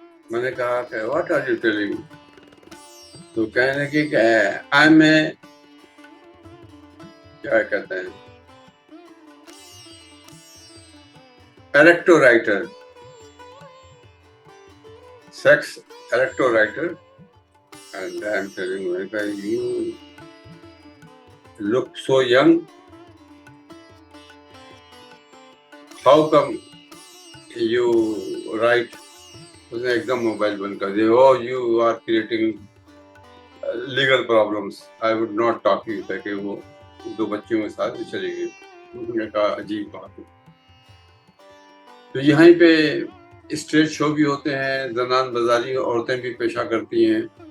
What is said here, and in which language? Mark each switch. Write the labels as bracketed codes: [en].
[ur] میں نے کہا کہ [en] What are you telling? [ur] تو کہنے لگی کہ [en] I am a [ur] کیا کہتے ہیں ایریکٹو writer, sex ایریکٹو writer. [en] And I'm telling her, you look so young. How come you write? [ur] اس نے ایک دم موبائل بند کر دیا. [en] Oh, you are creating legal problems. I would not talk to you. [ur] کہ وہ 2 بچیوں کے ساتھ چلی گئی. انہوں نے کہا عجیب بات ہے. تو یہیں پہ اسٹریٹ شو بھی ہوتے ہیں، زنان بازاری عورتیں بھی پیشہ کرتی ہیں.